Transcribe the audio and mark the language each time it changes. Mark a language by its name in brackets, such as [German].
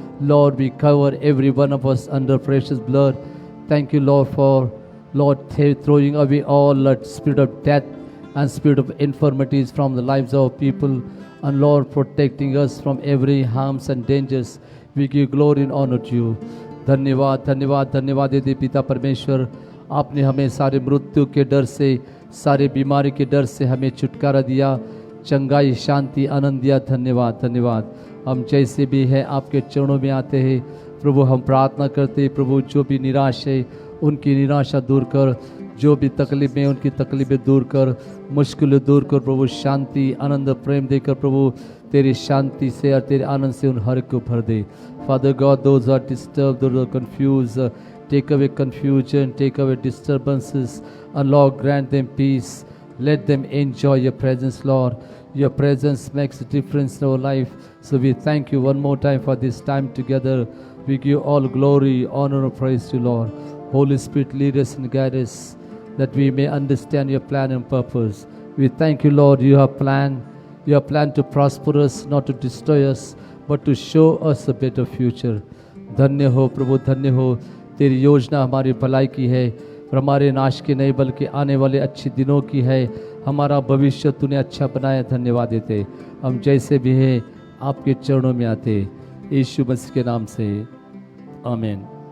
[English] Lord, we cover every one of us under precious blood. Thank you, Lord, for, Lord, throwing away all that spirit of death and spirit of infirmities from the lives of people. And Lord, protecting us from every harms and dangers. We give glory and honor to you. [Hindi] धन्यवाद धन्यवाद धन्यवाद देते पिता परमेश्वर, आपने हमें सारे मृत्यु के डर से, सारे बीमारी के डर से हमें छुटकारा दिया, चंगाई, शांति, आनंद दिया। धन्यवाद धन्यवाद। हम जैसे भी है आपके चरणों में आते हैं प्रभु, हम प्रार्थना करते हैं प्रभु, जो भी निराश है उनकी निराशा दूर कर, जो भी तकलीफ में उनकी तकलीफें दूर कर, मुश्किलें दूर कर प्रभु, शांति, आनंद, प्रेम देकर प्रभु तेरी शांति से और तेरे आनंद से उन हर को भर दे। [English] Father God, those who are disturbed, those who are confused, take away confusion, take away disturbances, and Lord, grant them peace. Let them enjoy your presence, Lord. Your presence makes a difference in our life. So we thank you one more time for this time together. We give all glory, honor, and praise to you, Lord. Holy Spirit, lead us and guide us, that we may understand your plan and purpose. We thank you, Lord. You have planned to prosper us, not to destroy us, but to show us a better future. [Hindi] धन्य हो प्रभु, धन्य हो। तेरी योजना हमारी भलाई की है और हमारे नाश की नहीं, बल्कि आने वाले अच्छे दिनों की है। हमारा भविष्य तूने अच्छा बनाया। धन्यवाद देते हम जैसे भी है आपके चरणों में आते, यीशु मसीह के नाम से, आमीन।